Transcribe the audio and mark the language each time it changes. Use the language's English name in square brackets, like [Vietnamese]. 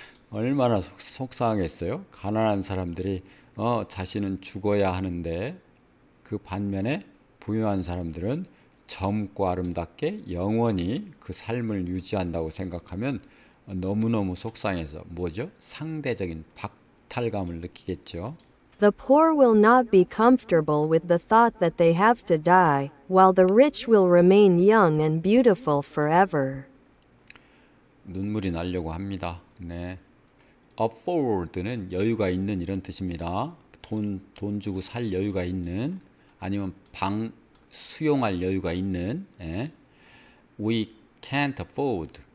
[Korean] 얼마나 속상하겠어요. 가난한 사람들이 자신은 죽어야 하는데, 그 반면에 부유한 사람들은 젊고 아름답게 영원히 그 삶을 유지한다고 생각하면 너무너무 속상해서 뭐죠? 상대적인 박탈감을 느끼겠죠. [English] The poor will not be comfortable with the thought that they have to die, while the rich will remain young and beautiful forever. [Korean] 눈물이 나려고 합니다. 네. afford는 여유가 있는 이런 뜻입니다. 돈 주고 살 여유가 있는 아니면 수용할 여유가 있는. [English] 예. We can't afford.